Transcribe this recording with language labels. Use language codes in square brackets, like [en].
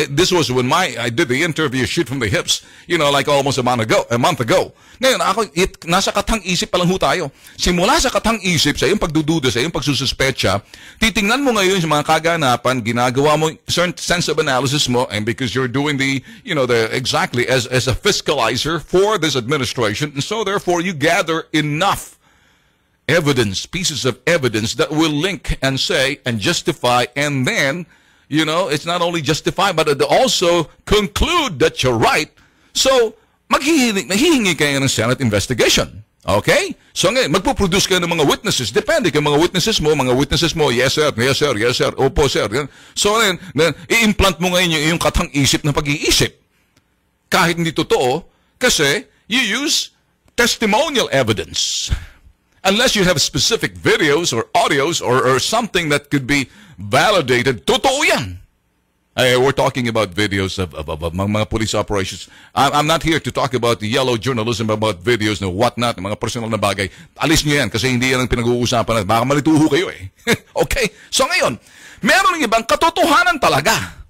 [en] This was when I did the interview shoot from the hips, like almost a month ago. [tl] Ngayon, nasa katang-isip pa lang ho tayo. Simula sa katang-isip, sa iyong pagdududa, sa iyong pagsususpecha, titingnan mo ngayon sa mga kaganapan, ginagawa mo [en] certain sense of analysis mo, and because you're doing exactly as a fiscalizer for this administration, and so therefore you gather enough evidence, pieces of evidence that will link and say and justify, and then, it's not only justify, but it also conclude that you're right. [tl] So, maghihingi kayo ng Senate investigation. Okay? So ngayon, magpo-produce kayo ng mga witnesses. Depende kay mga witnesses mo, [en] yes sir, [tl] opo sir. So then i-implant mo ngayon yung katang-isip na pag-iisip. Kahit hindi totoo, kasi [en] you use testimonial evidence. Unless you have specific videos or audios or something that could be validated, [tl] totoo yan. [en] We're talking about videos of mga police operations. I'm not here to talk about the yellow journalism about videos na whatnot, [tl] mga personal na bagay. Alis nyo yan kasi hindi yan ang pinag-uusapan. Baka malituho kayo eh. Okay? So ngayon, meron ng ibang katotohanan talaga.